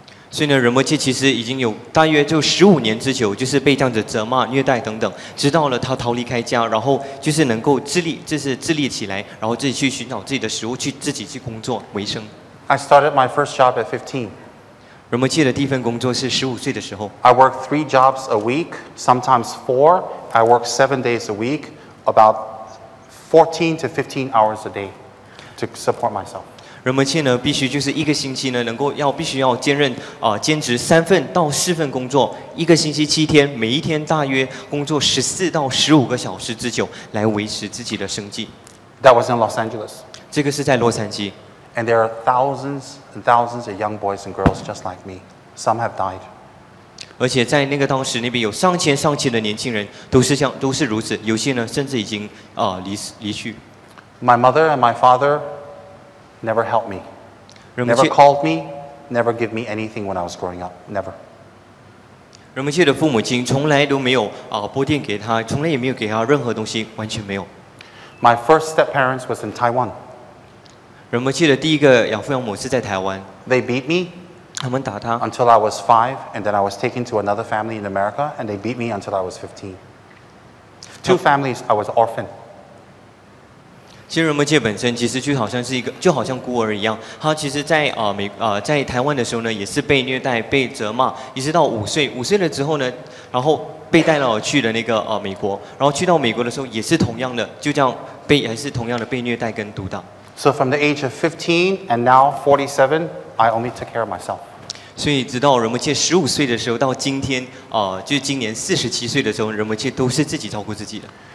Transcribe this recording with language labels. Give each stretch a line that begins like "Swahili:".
Chinese: 所以呢，仁波切其实已经有大约就15年之久，就是被这样子责骂、虐待等等，直到了他逃离开家，然后就是能够自立起来，然后自己去寻找自己的食物，自己去工作为生。
English: I started my first job at 15.
Chinese: 仁波切的第一份工作是15岁的时候。
English: I worked 3 jobs a week, sometimes 4. I worked 7 days a week, about 14 to 15 hours a day to support myself.
Chinese: 仁波切呢，必须就是一个星期呢，必须要兼职3份到4份工作，一个星期7天，每一天大约工作14到15个小时之久，来维持自己的生计。
English: That was in Los Angeles.
Chinese: 这个是在洛杉矶。
English: And there are thousands and thousands of young boys and girls just like me. Some have died.
Chinese: 而且在那个当时那边有上千的年轻人，都是如此，有些呢甚至已经离去。
English: My mother and my father never helped me, never called me, never give me anything when I was growing up, never.
Chinese: 仁波切的父母亲从来都没有拨电给他，从来也没有给他任何东西，完全没有。
English: My first step parents was in Taiwan.
Chinese: 人摩切的第一个养父养母是在台湾，
English: They beat me
Chinese: 他们打他，
English: until I was 5, and then I was taken to another family in America, and they beat me until I was 15. 2 families, I was orphaned.
Chinese: 其实人摩切本身其实就好像是一个，就好像孤儿一样。他其实在在台湾的时候呢，也是被虐待、被责骂，一直到5岁。 5岁了之后呢，然后被带到去了那个美国，然后去到美国的时候也是同样的，就这样还是同样的被虐待跟毒打。
English: So from the age of 15 and now 47, I only took care of myself.
Chinese: 所以直到人摩切15岁的时候，到今天就是今年47岁的时候，人摩切都是自己照顾自己的。